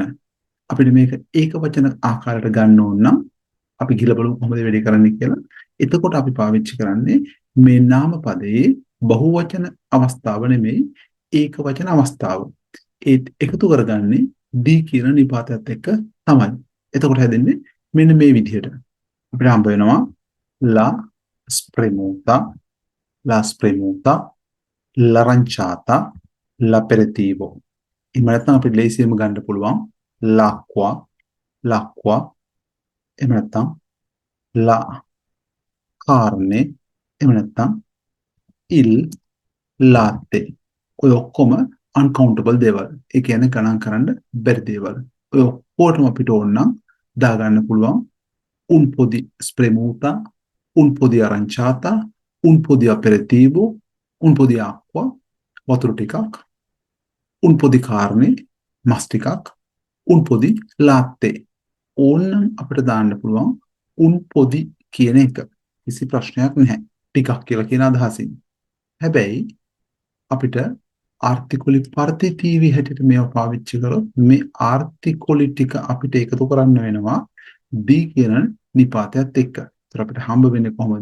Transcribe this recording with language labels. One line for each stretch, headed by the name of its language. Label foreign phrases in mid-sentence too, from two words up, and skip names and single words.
Sinhala: අපිට මේක ඒක වචන ආකාරයට ගන්න ඕන නම් අපි ගිහලා බලමු කොහොමද වැඩේ කරන්නේ කියලා. එතකොට අපි පාවිච්චි කරන්නේ මේ නාම පදයේ බහුවචන අවස්ථාව නෙමෙයි ඒක වචන අවස්ථාව. ඒත් එකතු කරගන්නේ ඩී කියන නිපාතයත් එක්ක තමයි. එතකොට හැදෙන්නේ මෙන්න මේ විදිහට. අපිට හම්බ වෙනවා
Italian: la spremuta, l'aranciata, l'aperitivo.
Sinhala: එහෙම නැත්නම් අපිට ලේසියෙන්ම ගන්න පුළුවන් l'acqua, එහෙම නැත්නම්
Italian: la carne,
Sinhala: එහෙම නැත්නම්
Italian: il latte.
Sinhala: ඔය ඔක්කොම uncountable දේවල්. ඒ කියන්නේ ගණන් කරන්න බැරි දේවල්. ඔය ඔක්කොටම අපිට ඕන නම් දාගන්න පුළුවන්
Italian: un po' di spremuta, un po' di aranciata, un po' di aperitivo, un po' di acqua,
Sinhala: වතුර ටිකක්,
Italian: un po' di carne,
Sinhala: මස් ටිකක්,
Italian: un po' di latte.
Sinhala: ඕනනම් අපිට දාන්න පුළුවන්
Italian: un po' di
Sinhala: කියන එක. කිසි ප්‍රශ්නයක් නැහැ. ටිකක් කියලා කියන අදහසින්. හැබැයි අපිට
Italian: articoli partitivi
Sinhala: හැටියට මේවා පාවිච්චි කරොත් මේ ආර්ටිකලි ටික අපිට එකතු කරන්න වෙනවා දී කියන නිපාතයත් එක්ක. ඒතර අපිට හම්බ වෙන්නේ කොහොමද?